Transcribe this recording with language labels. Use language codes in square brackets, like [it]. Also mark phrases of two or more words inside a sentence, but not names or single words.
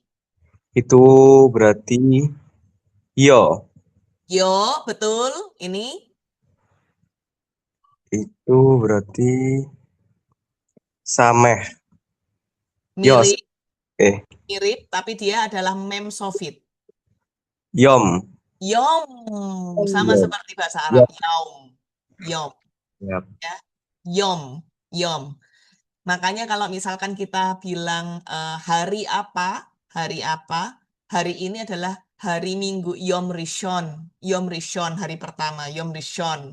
[id] Itu berarti yo. Yo, betul. Ini? Itu berarti sameh. Mirip. Yos. Mirip, tapi dia adalah mem sofit. Yom. Sama seperti bahasa Arab. Yom. Yep. Ya. Yom. Makanya kalau misalkan kita bilang hari apa, hari ini adalah hari Minggu, [he] יום ראשון, [id] hari pertama, [he] יום ראשון.